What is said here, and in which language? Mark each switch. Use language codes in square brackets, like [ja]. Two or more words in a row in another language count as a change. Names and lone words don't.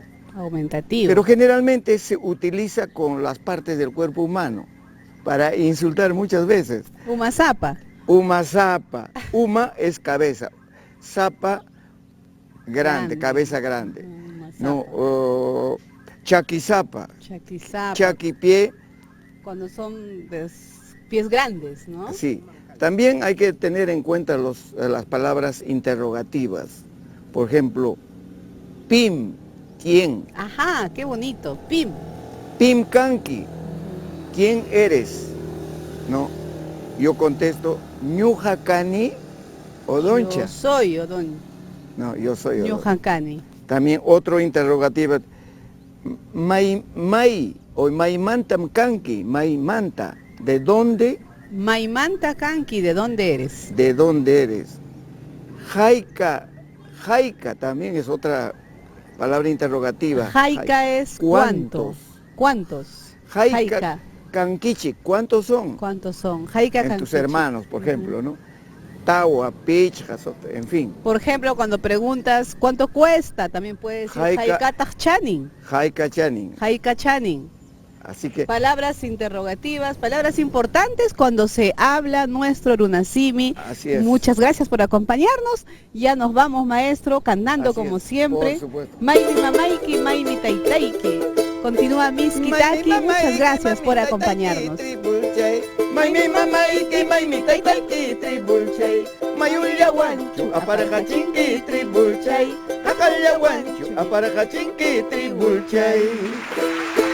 [es] Aumentativo. Pero generalmente se utiliza con las partes del cuerpo humano para insultar muchas veces. Umazapa. Umazapa. Uma es cabeza. Zapa, grande, cabeza grande. No, chaquizapa. Chaquizapa. Chaquipié. Cuando son pies grandes, ¿no? Sí. También hay que tener en cuenta las palabras interrogativas. Por ejemplo, pim, ¿quién? Ajá, qué bonito. Pim. [qu] Pim kanki, [es] ¿quién eres? No, yo contesto, [qu] ñujacani odoncha. [es] Yo soy Odón. No, yo soy Odón. Ñujacani. También otro interrogativo, [qu] may o maimantam kanki, maimanta, [es] ¿de dónde? [qu] Maimanta kanki, [es] ¿de dónde eres? ¿De dónde eres? Jaika también es otra palabra interrogativa. Jaika es ¿cuántos? ¿Cuántos? [qu] Jaika kankichi, [es] ¿cuántos son? ¿Cuántos son? Jaika en tus kankichi. hermanos, por ejemplo, ¿no? [qu] Tawa, pichjas, [es] en fin. Por ejemplo, cuando preguntas ¿cuánto cuesta? También puedes decir [qu] Jaika Chanin. Jaika Chanin. Jaika Chanin. [es] Así que palabras interrogativas, palabras importantes cuando se habla nuestro Runasimi. Así es. Muchas gracias por acompañarnos. Ya nos vamos, maestro, cantando así como es, siempre. por supuesto. [qu] Maimi mamaiki, maimi taitaiki. [es] Continúa Miskitaki. Muchas gracias por acompañarnos. [qu] Maimi mamaiki, maimi taitaiki tribulchay. Mayulla wanchu aparajachinki tribulchay. Hakalla wanchu aparajachinki tribulchay.